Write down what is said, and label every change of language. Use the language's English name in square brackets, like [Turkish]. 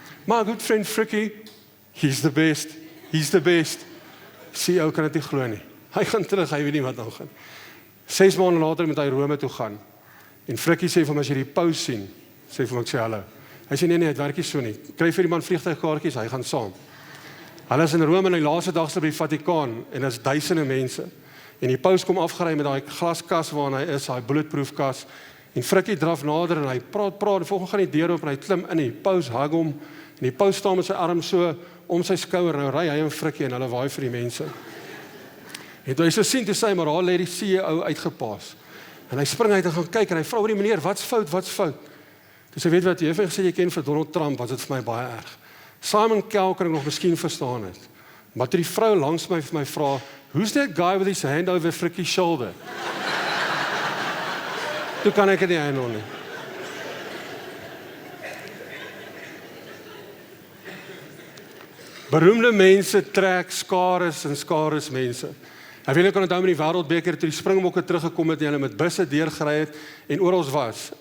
[English] My good friend Frikkie, he's the best. [Afrikaans] CEO kan dit nie glo nie. Hy gaan terug, hy weet nie wat nou gaan. 6 maande later moet hy Rome toe gaan. En Frikkie sê vir hom, "As jy die paus sien," sê vir hom, "Ek sê hallo." Hy sê, nee, het werk nie so nie. Kry vir die man vliegtuigkaartjies, hy gaan saam. Hulle is in Rome en die laaste dag by die Vatikaan en is duisende mense. En die paus kom afgery met daai glaskas waarin hy is, daai bulletproof kas. En Frikkie draf nader en hy praat, en volgens gaan die deur oop en hy klim in, die paus hug hom, en die paus staan met sy arm so om sy skouer, nou ry hy en Frikkie en hulle waai vir die mense. En toe hy so sien, toe sê hy, maar daar lê die CEO uitgepaas. En hy spring uit en gaan kyk en hy vra, "Hoorie meneer, wat's fout? Dus hy weet wat, jy het gesê jy ken vir Donald Trump, was dit vir my baie erg. Simon Kell kan ek nog miskien verstaan het. Maar toe die vrou langs my vir my vra, [English] "Who's that guy with his hand over Frikkie's shoulder?" [Afrikaans] Toe kan ek dit nie handle nie. Beroemde mense trek skares en skares mense. Ek weet ek kan onthou met die wêreldbeker toe die Springbokke teruggekom het en hulle met busse deurgery het en oral was.